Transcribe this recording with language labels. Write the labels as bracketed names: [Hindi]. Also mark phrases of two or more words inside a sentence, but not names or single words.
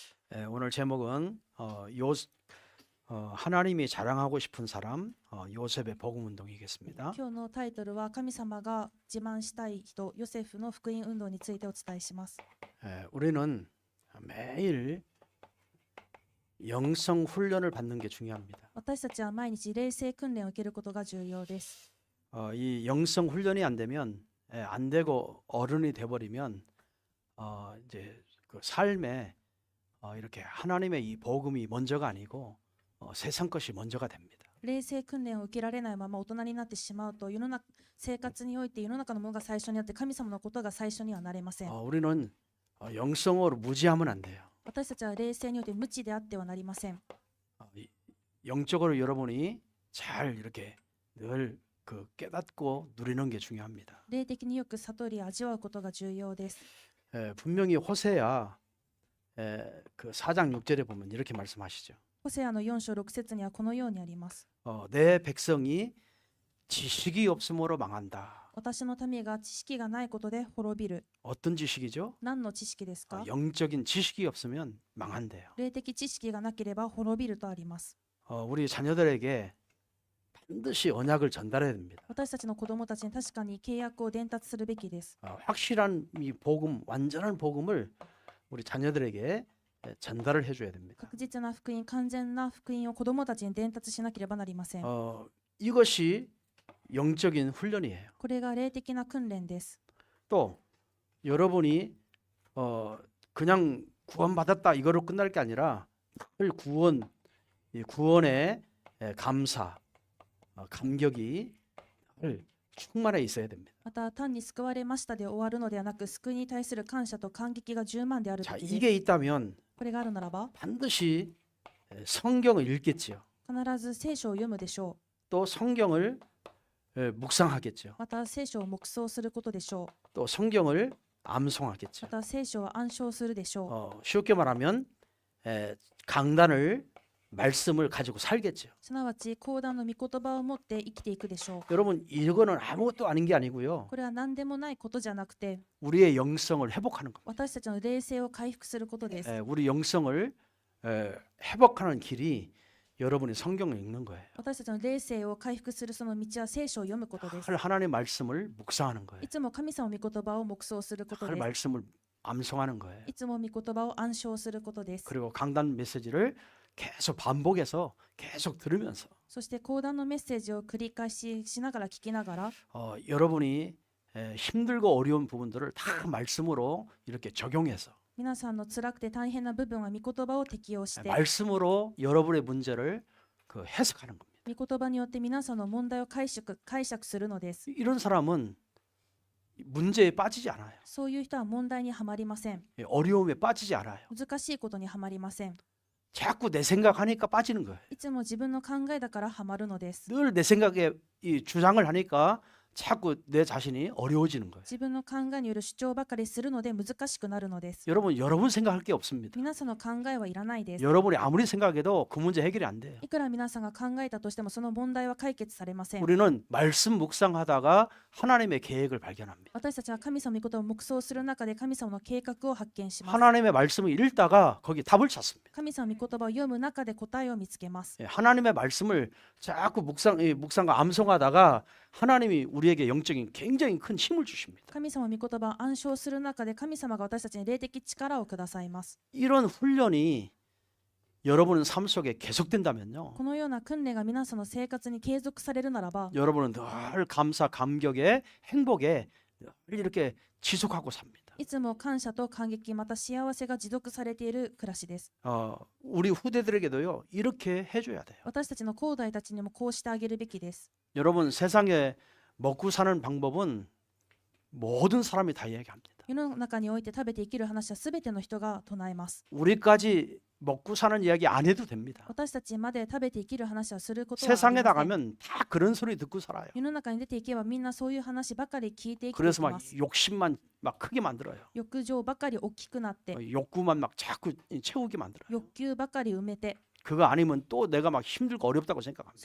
[Korean] 오늘 제목은 하나님이 자랑하고 싶은 사람 요셉의 복음 운동이겠습니다. [Japanese] 今日のタイトルは神様が自慢したい人ヨセフの福音運動についてお伝えします。 [Korean] 우리는 매일 영성 훈련을 받는 게 중요합니다. [Japanese] 私たちは毎日霊性訓練を受けることが重要です。 [Korean] 이 영성 훈련이 안 되면 안 되고 어른이 돼버리면 이제 그 삶에 이렇게 하나님의 이 복음이 먼저가 아니고 세상 것이 먼저가 됩니다. [Japanese] 霊性訓練を受けられないまま大人になってしまうと生活において世の中のものが最初にあって神様のことが最初にはなれません。 [Korean] 우리는 영성으로 무지하면 안 돼요. [Japanese] 私たちは霊性によって無知であってはなりません。 [Korean] 영적으로 여러분이 잘 이렇게 늘 그 깨닫고 누리는 게 중요합니다. [Japanese] 霊的によく悟り味わうことが重要です。 [Korean] 분명히 호세아 그 4장 6절에 보면 이렇게 말씀하시죠. [Japanese] ホセアの4章6節にはこのようにあります。 [Korean] 내 백성이 지식이 없음으로 망한다. [Japanese] 私の民が知識がないことで滅びる。 [Korean] 어떤 지식이죠? [Japanese] 何の知識ですか？ [Korean] 영적인 지식이 없으면 망한대요. [Japanese] 霊的知識がなければ滅びるとあります。 [Korean] 우리 자녀들에게 반드시 언약을 전달해야 됩니다. [Japanese] 私たちの子供たちに確かに契約を伝達するべきです。 [Korean] 확실한 이 복음, 완전한 복음을 우리 자녀들에게 전달을 해줘야 됩니다. [Japanese] 確実な福音、完全な福音を子供たちに伝達しなければなりません。 [Korean] 이것이 영적인 훈련이에요. [Japanese] これが霊的な訓練です。 [Korean] 또 여러분이 그냥 구원받았다 이거로 끝날 게 아니라 늘 이 구원의 감사, 감격이 늘 충만해 있어야 됩니다. [Japanese] また単に救われましたで終わるのではなく、救いに対する感謝と感激が充満であるべ [Korean] 자, [Japanese] きです。 [Korean] 이게 있다면 [Japanese] これがあるならば、 [Korean] 반드시 성경을 읽겠지요. [Japanese] 必ず聖書を読むでしょ [Korean] 또 성경을 묵상하겠죠. [Japanese] う。また聖書を黙想することでしょう。 [Korean] 또 성경을 [Japanese] ま [Korean] 암송하겠죠. [Japanese] た聖書を暗唱するでしょう。 [Korean] 쉽게 말하면 강단을 말씀을 가지고 살겠죠. [Japanese] すなわち講談の御言葉を持って生きていくでしょう。 [Korean] 여러분 이거는 아무것도 아닌 게 아니고요. [Japanese] これは何でもないことじゃなくて、 [Korean] 우리의 영성을 회복하는 겁니다. [Japanese] 私たちの霊性を回復することです。 [Korean] 우리 영성을 회복하는 길이 여러분이 성경을 읽는 거예요. [Japanese] 私たちの霊性を回復するその道は聖書を読むことです。 [Korean] 하나님의 말씀을 묵상하는 거예요. [Japanese] いつも神様の御言葉を黙想することです。 [Korean] 말씀을 암송하는 거예요. [Japanese] いつも御言葉を暗唱することです。 [Korean] 그리고 강단 메시지를 계속 반복해서 계속 들으면서 [Japanese] そして講談のメッセージを繰り返ししながら聞きながら、 [Korean] 여러분이 힘들고 어려운 부분들을 다 말씀으로 이렇게 적용해서 [Japanese] 皆さんの辛くて大変な部分は御言葉を適用して、 [Korean] 말씀으로 여러분의 문제를 그 해석하는 겁니다. [Japanese] 御言葉によって皆さんの問題を解釈するのです。 [Korean] 이런 사람은 문제에 빠지지 않아요. [Japanese] そういう人は問題にはまりません。 [Korean] 어려움에 빠지지 않아요. [Japanese] 難しいことにはまりません。 [Korean] 자꾸 내 생각하니까 빠지는 거예요. [Japanese] いつも自分の考えだからはまるのです。 [Korean] 늘 내 생각에 이 주장을 하니까 자꾸 내 자신이 어려워지는 거예요. [Japanese] 自分の考えによる主張ばかりするので難しくなるのです。 [Korean] 여러분 생각할 게 없습니다. [Japanese] 皆さんの考えはいらないです。 [Korean] 여러분이 아무리 생각해도 그 문제 해결이 안 돼요. [Japanese] いくら皆さんが考えたとしてもその問題は解決されません。 [Korean] 우리는 말씀 묵상하다가 하나님의 계획을 발견합니다. [Japanese] 私たちは神様の御事を黙想する中で神様の計画を発見します。 [Korean] 하나님의 말씀을 읽다가 거기 답을 찾습니다. [Japanese] 神様の御言葉を読む中で答えを見つけます。 [Korean] 하나님의 말씀을 자꾸 묵상과 암송하다가 하나님이 우리에게 영적인 굉장히 큰 힘을 주십니다. [Japanese] 神様の御言葉を暗唱する中で神様が私たちに霊的力をくださいます。 [Korean] 이런 훈련이 여러분의 삶 속에 계속된다면요. [Japanese] このような訓練が皆さんの生活に継続されるならば、 [Korean] 여러분은 늘 감사, 감격에 행복에 늘 이렇게 지속하고 삽니다. [Japanese] いつも感謝と感激また幸せが持続されている暮らしです。 [Korean] 우리 후대들에게도요 이렇게 해줘야 돼요. [Japanese] 私たちの後代たちにもこうしてあげるべきです。 [Korean] 여러분 세상에 먹고 사는 방법은 모든 사람이 다 이야기합니다. [Japanese] 世の中において食べて生きる話はすべての人が唱えます。 [Korean] 우리까지 먹고 사는 이야기 안 해도 됩니다. [Japanese] 私たちまで食べて生きる話はすることはあり [Korean] 세상에 [Japanese] ません。 [Korean] 나가면 다 그런 소리 듣고 살아요. [Japanese] 世の中に出ていけばみんなそういう話ばかり聞いていき [Korean] 그래서 [Japanese] ま [Korean] 막 [Japanese] す。 [Korean] 욕심만 막 크게 만들어요. [Japanese] 欲情ばかり大きくなって、 [Korean] 욕구만 막 자꾸 채우게 만들어요. [Japanese] 欲求ばかり埋めて、 [Korean] 그거 아니면 또 내가 막 힘들고 어렵다고 생각합니다.